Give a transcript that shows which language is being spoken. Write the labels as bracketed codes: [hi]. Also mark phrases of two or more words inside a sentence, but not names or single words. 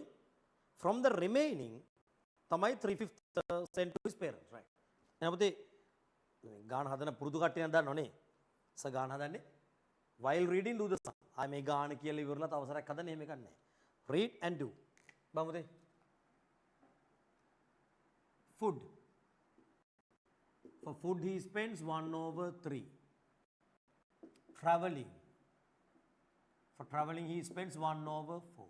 [en] From the remaining, තමයි 3/5 sent to his parents, right? [si] එහෙනම් ගාන හදන පුරුදු කට්ටියක් දන්නවනේ. ගාන හදන්නේ [en] while reading do the sum. [si] ආ මේ ගාන කියලා ඉවරලා තව සරයක් හදන්න එහෙම එකක් නැහැ. [en] Read and do. බලමුද? Food. For food he spends 1/3. Traveling. For traveling he spends 1/4.